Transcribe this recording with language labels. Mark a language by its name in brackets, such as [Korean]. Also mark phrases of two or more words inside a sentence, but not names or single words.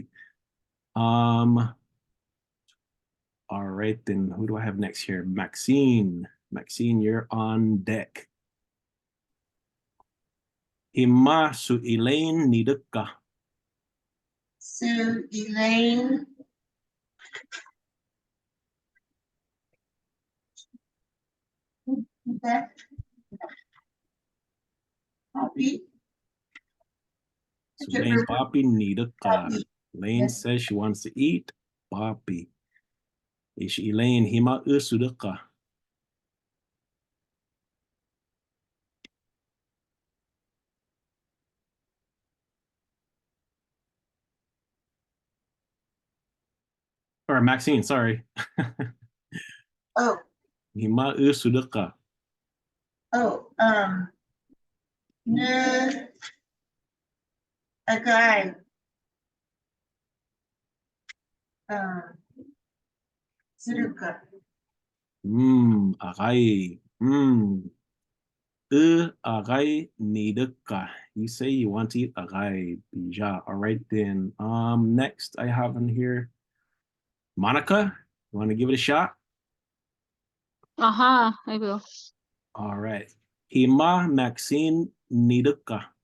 [English] All right, then who do I have next here? Maxine. Maxine, you're on deck. [Northern Paiute] Hima su Elaine nidukka. Su Elaine. Okay. [English] Copy. [Northern Paiute] So Elaine papi nidukka. Papi. Elaine [English] Yes. says she wants to eat papi. [Northern Paiute] Ish Elaine hima sudukka. [English] Or Maxine, sorry. Oh, [Northern Paiute] Hima sudukka. Ne Agai. Suruka. Agai. Agai nidukka. [English] You say you want to eat agai. Bija. All right then. Next I have in here Monica. You want to give it a shot? I will. All right. [Northern Paiute] Hima Maxine nidukka.